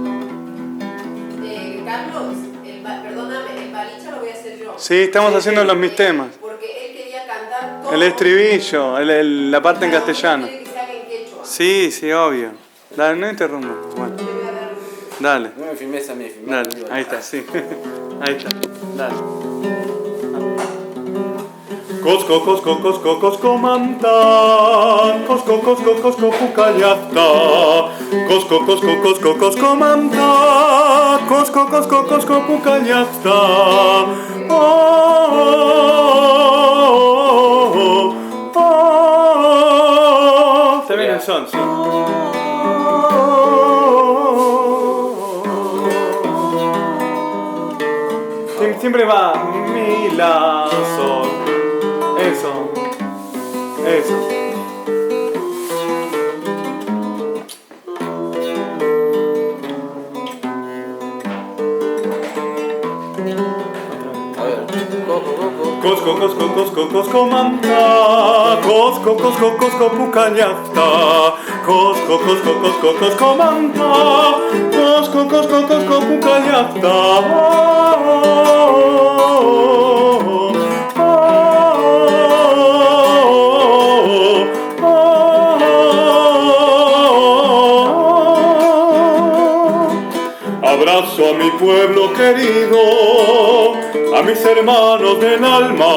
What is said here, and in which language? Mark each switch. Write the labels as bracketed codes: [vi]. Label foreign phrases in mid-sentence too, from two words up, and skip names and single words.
[es] Carlos, perdóname, el balicha lo voy a hacer yo. Sí, estamos haciendo los mis temas. Porque él quería cantar todo. El estribillo, la parte en castellano. Quiere que se haga en quechua. Sí, sí, obvio. Dale, no interrumpas. Bueno. Dale. No me filmes a mí, filmé. Dale, ahí está, sí. Ahí está. Dale. [qu] Kosko, kosko, kosko, kosko mantan. Kosko, kosko, kosko, pukayata. Kosko, kosko, kosko, kosko mantan. Kosko, kosko, kosko, pukayata. [es] Oh, oh, oh, oh. Está bien el son, sí. Siempre va mi, la, sol. Eso. Eso. A ver. [qu] Kosko, kosko, kosko, kosko manta. Kosko, kosko, kosko pukañata. Kosko, kosko, kosko, kosko manta. Kosko, kosko, kosko pukañata. [es] Abrazo a mi pueblo querido, a mis hermanos del alma,